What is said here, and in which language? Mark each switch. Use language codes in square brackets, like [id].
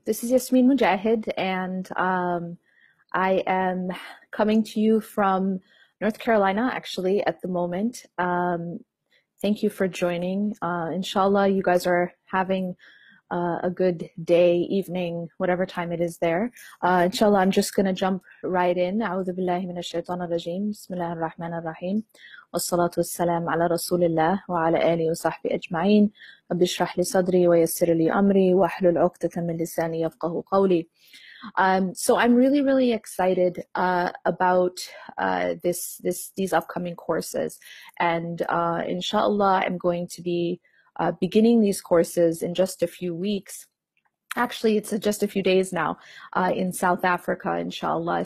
[en] This is Yasmin Mogahed, and I am coming to you from North Carolina, actually, at the moment. Thank you for joining. Inshallah, you guys are having a good day, evening, whatever time it is there. Inshallah, I'm just going to jump right in. [ar] أعوذ بالله من الشيطان الرجيم. بسم الله الرحمن الرحيم. والصلاة والسلام على رسول الله وعلى آله وصحبه أجمعين. رب اشرح لي صدري ويسر لي أمري واحلل عقدة من لساني يفقهوا قولي. [en] So I'm really excited about these upcoming courses, and inshallah I'm going to be beginning these courses in just a few weeks. Actually, it's just a few days now in South Africa, inshallah.